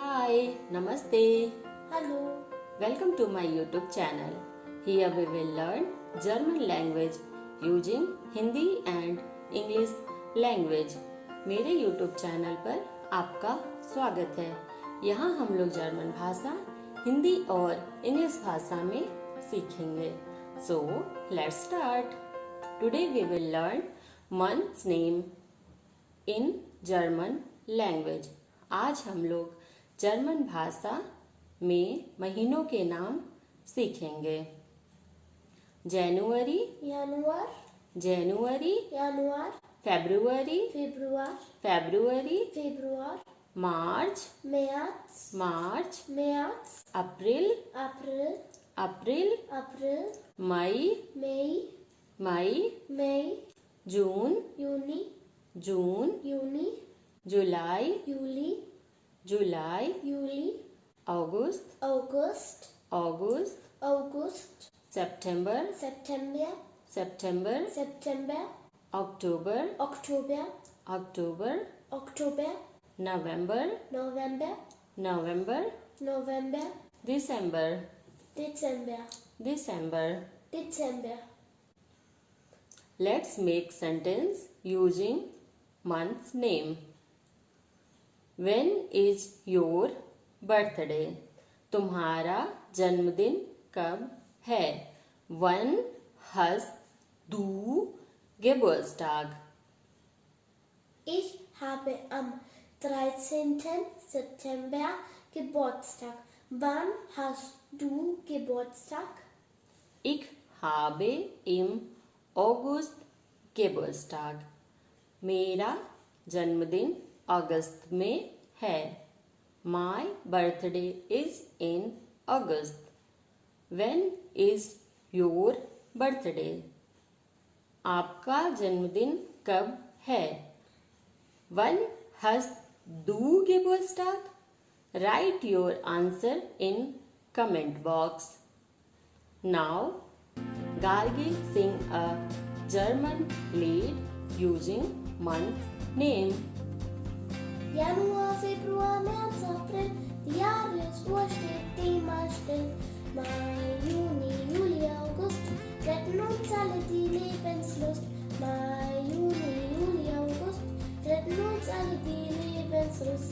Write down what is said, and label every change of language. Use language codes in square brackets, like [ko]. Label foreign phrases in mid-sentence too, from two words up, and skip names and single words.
[en] Hi, Namaste. Hello. Welcome to my YouTube channel. Here we will learn German language using Hindi and English language. [hi] मेरे YouTube चैनल पर आपका स्वागत है। यहाँ हम लोग जर्मन भाषा हिंदी और इंग्लिश भाषा में सीखेंगे। [en] So let's start. Today we will learn month's name in German language. [hi] आज हम लोग जर्मन भाषा में महीनों के नाम सीखेंगे। जनवरी, [de] Januar, [hi] जनवरी, [de] Januar, [hi] फेब्रुवरी, [de] Februar, [hi] फेब्रुवरी, [de] Februar, [hi] मार्च, [de] März, [hi] मार्च, [de] März, [hi] अप्रैल, [de] April, [hi] अप्रैल, [de] April, [hi] मई, [de] Mai, [hi] मई, [de] Mai, [hi] जून, [de] Juni, [hi] जून, [de] Juni, [hi] जुलाई, [de] Juli, [hi] जुलाई, [de] Juli, [hi] अगस्त, [de] August, [hi] अगस्त, [de] August, [hi] सितंबर, [de] September, [hi] सितंबर, [de] September, [hi] अक्टूबर, [de] Oktober, [hi] अक्टूबर, [de] Oktober, [hi] नवंबर, [de] November, [hi] नवंबर, [de] November, [hi] दिसंबर, [de] Dezember, [hi] दिसंबर. [de] Dezember. [en] Let's make sentence using month's name. When is your birthday? [hi] तुम्हारा जन्मदिन कब है? [de] Wann hast du Geburtstag? Ich habe am 13. September Geburtstag. Wann hast du Geburtstag? Ich habe im August Geburtstag. [hi] मेरा जन्मदिन अगस्त में है. [en] My birthday is in August. When is your birthday? [hi] आपका जन्मदिन कब है? [de] Wann hast du Geburtstag? [en] Write your answer in comment box. Now, Gargi sing a German lied using month name. [de] Januar, Februar, März, April, die Jahresuhr steht immer still. Mai, Juni, Juli, August, retten uns alle die Lebenslust. Mai, Juni, Juli, August, retten uns alle die Lebenslust.